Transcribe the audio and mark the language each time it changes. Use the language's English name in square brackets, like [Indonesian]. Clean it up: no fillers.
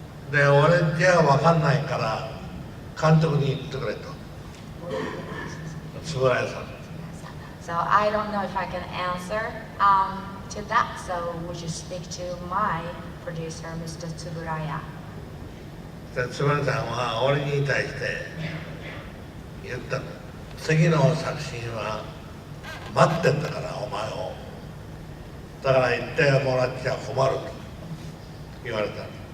[Japanese] で俺じゃあ分かんないから監督に言ってくれと。円谷さん。 [English] So I don't know if I can answer to that. So would you speak to my producer, Mr. Tsuburaya? [Japanese] 円谷さんは俺に対して言ったの。次の作品は待ってんだからお前を。だから言ってもらっちゃ困ると言われた。